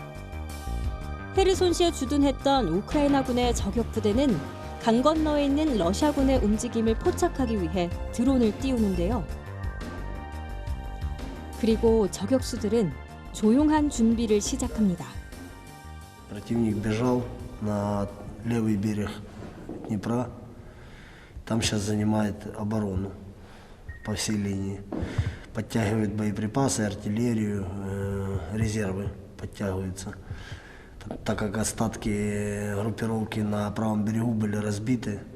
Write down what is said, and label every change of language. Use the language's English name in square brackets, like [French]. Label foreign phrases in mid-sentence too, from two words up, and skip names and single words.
[Korean] 헤르손시에 주둔했던 우크라이나군의 저격부대는 강 건너에 있는 러시아군의 움직임을 포착하기 위해 드론을 띄우는데요. 그리고 저격수들은 조용한 준비를 시작합니다. [Russian] Противник бежал на левый берег Днепра. Там сейчас занимает оборону по всей линии. Подтягивает боеприпасы, артиллерию, резервы подтягиваются. Так как остатки группировки на правом берегу были разбиты,